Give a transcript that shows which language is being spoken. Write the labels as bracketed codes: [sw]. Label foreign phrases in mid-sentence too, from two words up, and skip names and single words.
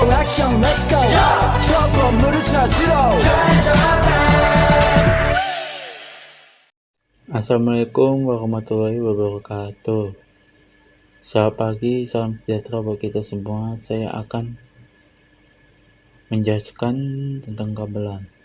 [ko] 액션 [en] let's go [ko] 저 건물을 찾으러 [ar] السلام عليكم ورحمة الله وبركاته. [id] Selamat pagi, salam sejahtera buat kita semua. Saya akan menjelaskan tentang kabelan.